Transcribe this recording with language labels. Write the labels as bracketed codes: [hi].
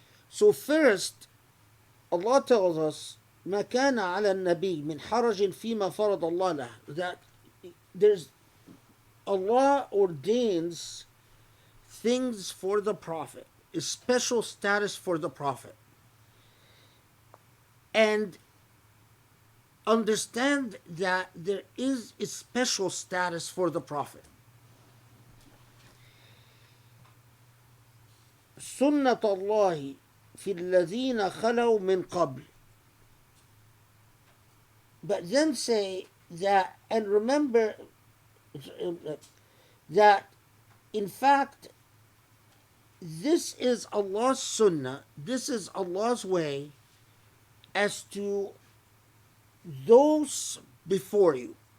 [en] So first, Allah tells us, [ar] ما كان على النبي من حرج فيما فرض الله له, [en] that Allah ordains things for the Prophet, a special status for the Prophet. And understand that there is a special status for the Prophet. [ar] سنة الله في الذين خلوا من قبل. [en] But then say that, and remember that in fact this is Allah's sunnah, this is Allah's way as to those before you.